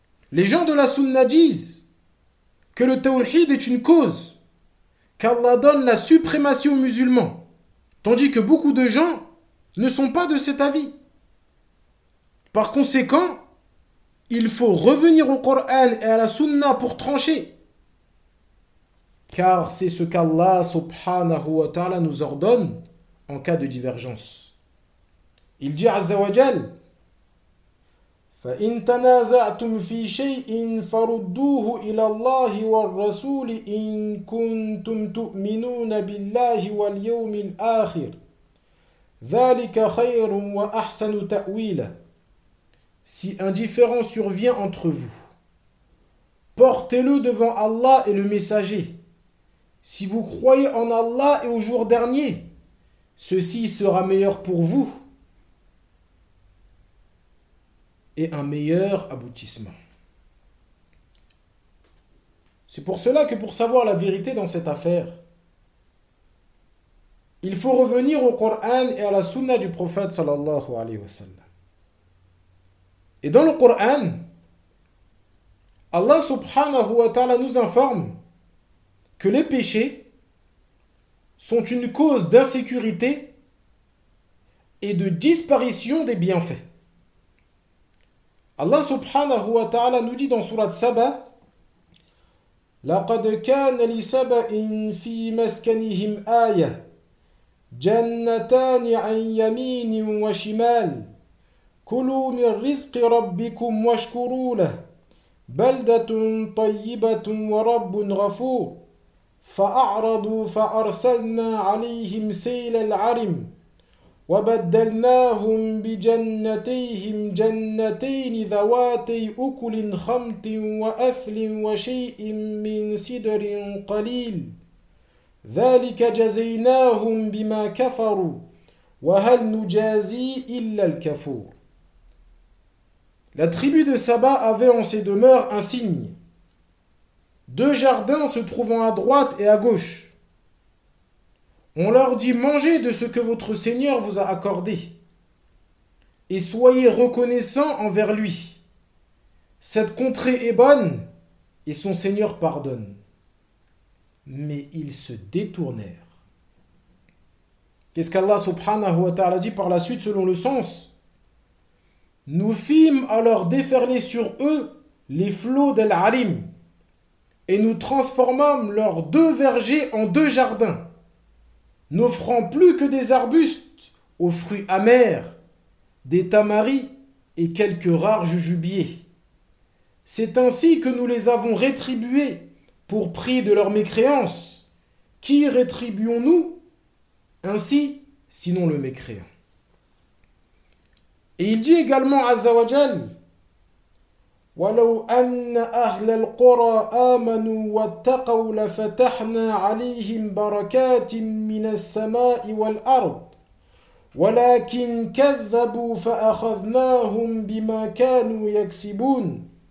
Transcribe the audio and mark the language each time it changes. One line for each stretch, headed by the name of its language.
French: Les gens de la sunna disent que le tawhid est une cause, qu'Allah donne la suprématie aux musulmans, tandis que beaucoup de gens ne sont pas de cet avis. Par conséquent, il faut revenir au Coran et à la sunna pour trancher. Car c'est ce qu'Allah subhanahu wa ta'ala nous ordonne en cas de divergence. Il dit
Arabic: Azza wa Jal, فَإِن تَنَازَعْتُمْ فِي شَيْءٍ فَرُدُّوهُ إِلَى اللَّهِ وَالرَّسُولِ إِن كُنْتُمْ تُؤْمِنُونَ بِاللَّهِ وَالْيَوْمِ الْآخِرِ ذَلِكَ خَيْرٌ وَأَحْسَنُ تَأْوِيلًا.
French: Si un différend survient entre vous, portez-le devant Allah et le messager. Si vous croyez en Allah et au jour dernier, ceci sera meilleur pour vous et un meilleur aboutissement. C'est pour cela que pour savoir la vérité dans cette affaire, il faut revenir au Coran et à la sunna du prophète sallallahu alayhi wa sallam. Et dans le Coran, Allah subhanahu wa ta'ala nous informe que les péchés sont une cause d'insécurité et de disparition des bienfaits. Allah subhanahu wa ta'ala nous dit dans sourate Saba,
Arabic: لَقَدْ كَانَ لِسَبَئٍ فِي مَسْكَنِهِمْ آيَةٍ جَنَّتَانِ عَنْ يَمِينٍ وَشِمَالٍ كُلُوا مِنْ رِزْقِ رَبِّكُمْ وَاشْكُرُوا لَهُ بَلْدَةٌ طَيِّبَةٌ وَرَبٌّ غَفُورٌ فَأَعْرَضُوا فَأَرْسَلْنَا عَلَيْهِمْ سَيْلَ الْعَرِمِ وَبَدَّلْنَاهُمْ بِجَنَّتَيْهِمْ جَنَّتَيْنِ ذَوَاتَيْ أُكُلٍ خَمْطٍ وَأَثْلٍ وَشَيْءٍ مِنْ سِدْرٍ قَلِيلٍ ذَلِكَ جَزَيْنَاهُمْ بِمَا كَفَرُوا وَهَلْ نُجَازِي إِلَّا الْكَفُورُ.
French: La tribu de Saba avait en ses demeures un signe, deux jardins se trouvant à droite et à gauche. On leur dit « Mangez de ce que votre Seigneur vous a accordé et soyez reconnaissants envers lui. Cette contrée est bonne et son Seigneur pardonne. » Mais ils se détournèrent. Qu'est-ce qu'Allah subhanahu wa ta'ala dit par la suite selon le sens ? Nous fîmes alors déferler sur eux les flots d'Al-Arim et nous transformâmes leurs deux vergers en deux jardins, n'offrant plus que des arbustes aux fruits amers, des tamaris et quelques rares jujubiers. C'est ainsi que nous les avons rétribués pour prix de leur mécréance qui rétribuons-nous ainsi sinon le mécréant? Et il dit également
Arabic: Azza wa Jal, ولو أن أهل القرى آمنوا واتقوا لفتحنا عليهم بركات من السماء والأرض ولكن كذبوا فأخذناهم بما كانوا يكسبون